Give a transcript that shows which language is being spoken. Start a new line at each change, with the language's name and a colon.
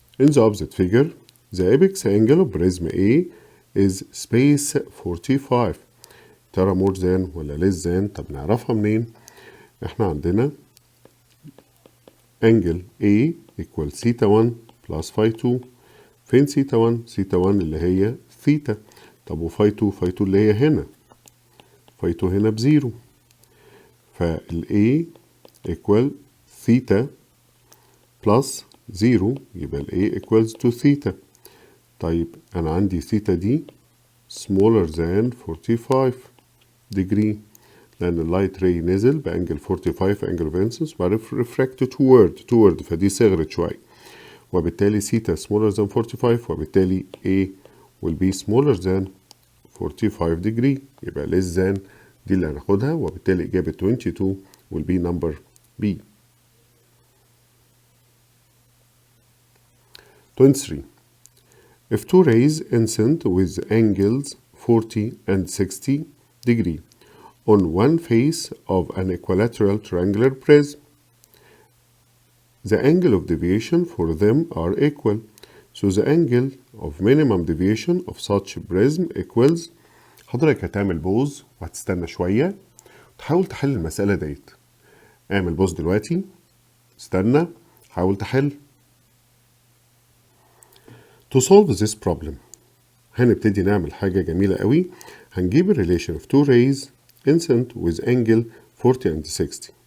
English: In the opposite figure, the apex angle of prism A is space 45.
Arabic: ترى
English: more than
Arabic: ولا
English: less than؟
Arabic: طب نعرفها منين؟ احنا عندنا
English: angle A equal theta 1 plus phi 2.
Arabic: فين theta 1؟ theta 1 اللي هي theta. طب وphi 2؟ phi 2 اللي هي هنا. phi 2 هنا بزيرو. فال A equal theta plus 0 يبقى ال A equals to theta. طيب أنا عندي theta دي
English: smaller than 45 degree
Arabic: لأن اللايت راي نزل بأنجل 45 angle of incidence وعرف
English: refract toward
Arabic: فدي صغرت شوية وبالتالي theta smaller than 45 وبالتالي
English: A will be smaller than 45 degree
Arabic: يبقى
English: less than
Arabic: دي اللي هناخدها وبالتالي إجابة 22
English: will be number B. 23. If two rays incident with angles 40 and 60 degree on one face of an equilateral triangular prism, the angle of deviation for them are equal. So the angle of minimum deviation of such prism equals.
Arabic: حضرتك هتعمل بوز وهتستنى شوية وتحاول تحل المسألة ديت. اعمل بوز دلوقتي، استنى، حاول تحل.
English: To solve this problem
Arabic: هنبتدي نعمل حاجة جميلة قوي. هنجيب
English: relation of two rays incident with angle 40 and 60.